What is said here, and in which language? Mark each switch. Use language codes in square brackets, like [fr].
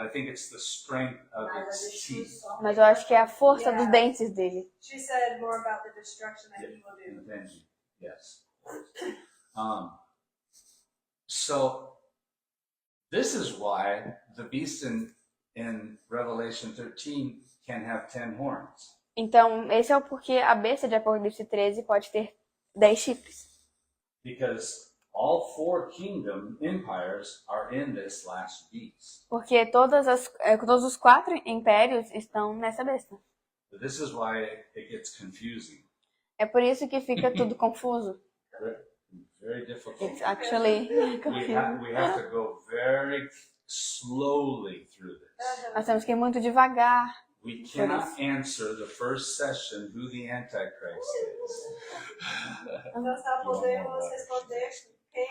[en] I think it's the strength of its teeth. [pt] mas eu acho que é a força dos dentes dele. [en] She said more about the destruction that he will do. Avenging, yes. So this is why the beast in Revelation 13 can have 10 horns. [pt] Então, esse é o porquê a besta de Apocalipse 13 pode ter 10 chifres. [en] Because all four kingdom empires are in this last beast. [pt] Porque todos os 4 impérios estão nessa besta. [en] But this is why it gets confusing. [pt] É por isso que fica tudo confuso. [en] Very difficult. It's actually confusing. We have to go very slowly through this. [pt] Nós temos que ir muito devagar. [en] We cannot answer the first session who the Antichrist is. [pt] Nós só podemos responder quem